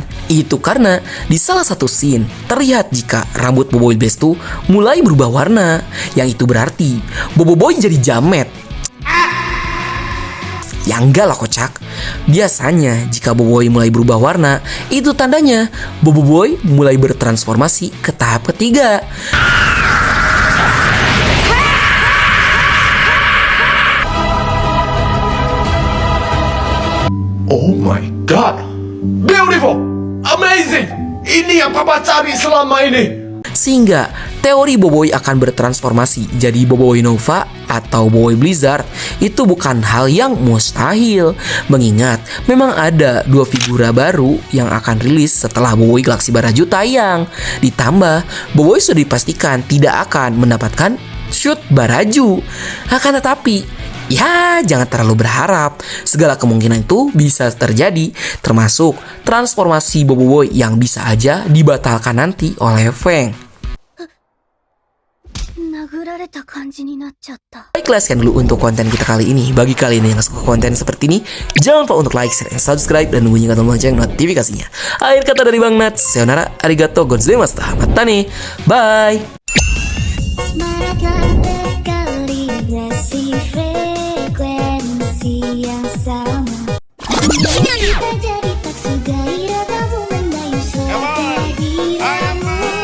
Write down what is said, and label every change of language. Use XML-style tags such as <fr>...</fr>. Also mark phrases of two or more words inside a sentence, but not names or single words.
<id>Itu karena di salah satu scene terlihat jika rambut Boboiboy Blaze tuh mulai berubah warna, yang itu berarti Boboiboy jadi jamet. Ya enggak lah kocak. Biasanya jika Boboiboy mulai berubah warna, itu tandanya Boboiboy mulai bertransformasi ke tahap ketiga.</id> <en>Oh my god, beautiful, amazing.</en> <id>Ini yang papa cari selama ini. Sehingga teori Boboiboy akan bertransformasi jadi Boboiboy Nova atau Boboiboy Blizzard itu bukan hal yang mustahil. Mengingat memang ada 2 figura baru yang akan rilis setelah Boboiboy Galaxy Baraju tayang. Ditambah Boboiboy sudah dipastikan tidak akan mendapatkan shoot Baraju. Akan tetapi ya, jangan terlalu berharap. Segala kemungkinan itu bisa terjadi, termasuk transformasi Boboiboy yang bisa aja dibatalkan nanti oleh Fang.</id> <ja>殴られた感じになっちゃった。</ja> <id>Baiklah, sekian dulu untuk konten kita kali ini. Bagi kalian yang suka konten seperti ini, jangan lupa untuk like, share, dan subscribe, dan bunyikan tombol lonceng notifikasinya. Akhir kata dari Bang Nat,</id> <ja>さよなら、ありがとうございました、またね, bye!</ja> <id>Marahkan berkali resi frekuensi yang sama. Kita jadi tak segairah kamu mendayu suara dirimu.</id>